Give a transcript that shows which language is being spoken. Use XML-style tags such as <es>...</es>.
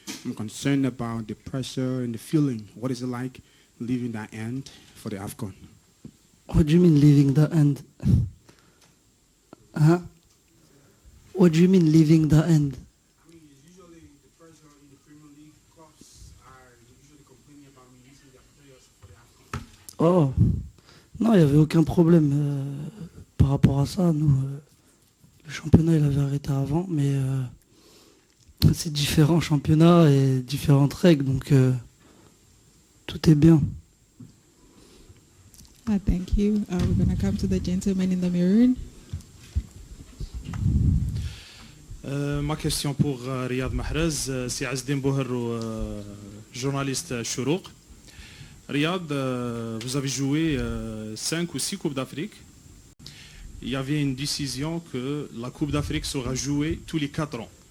<en>I'm concerned about the pressure and the feeling. What is it like leaving that end for the AFCON? What do you mean leaving the end? Huh? What do you mean leaving the end? I mean, usually the pressure in the Premier League clubs are usually complaining about releasing their players for the AFCON.</en> <fr>Oh, non, il n'y avait aucun problème par rapport à ça. Nous, le championnat, il avait arrêté avant, mais c'est différents championnats et différentes règles, donc tout est bien.</fr> <en>Thank you. We're going to come to the gentleman in the maroon.</en> <fr>Ma question pour Riyad Mahrez, c'est Azdin Bouherrou, journaliste Chourouk. Riyad, vous avez joué 5 ou 6 Coupes d'Afrique. Il y avait une décision que la Coupe d'Afrique sera jouée tous les 4 ans.</fr>